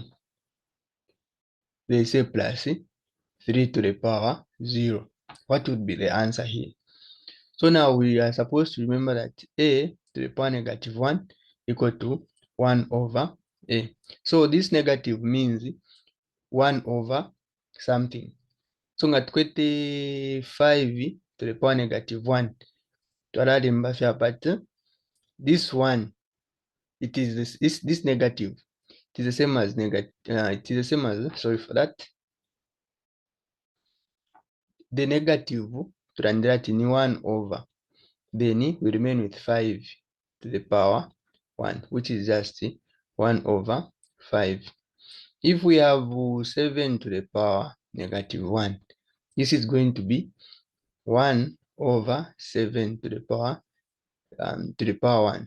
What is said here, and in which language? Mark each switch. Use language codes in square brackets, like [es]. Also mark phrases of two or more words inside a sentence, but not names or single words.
[en] They say plus 3 to the power 0. What would be the answer here? So now we are supposed to remember that a to the power -1 equal to 1 over a. So this negative means 1 over something. So [bem] nga tukwete [en] 5 to the power -1 [bem] twalale mbafya, [en] but this one, it is this negative, it is the same as negative, it is the same as, sorry for that, the negative [bem] tulandira ati ni [en] 1 over, then we remain with 5 to the power 1, which is just 1 over 5. If we have 7 to the power -1, this is going to be 1 over 7 to the power 1.